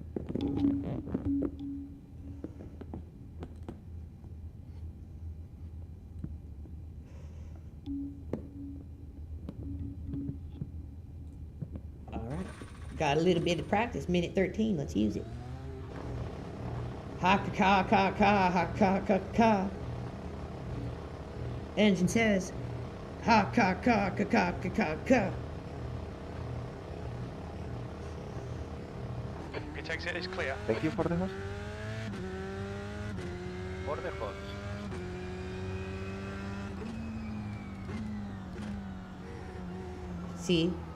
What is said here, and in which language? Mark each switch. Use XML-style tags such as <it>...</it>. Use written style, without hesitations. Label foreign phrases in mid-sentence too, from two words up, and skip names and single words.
<en>All right. Got a little bit of practice, minute 13. Let's use it. Ha ka ka ka ha ka ka ka. Engine says, ha ka ka ka ka ka ka ka. Pit exit is clear. Thank you for the host.</en> <es>Por lejos.</es> <en>See?</en>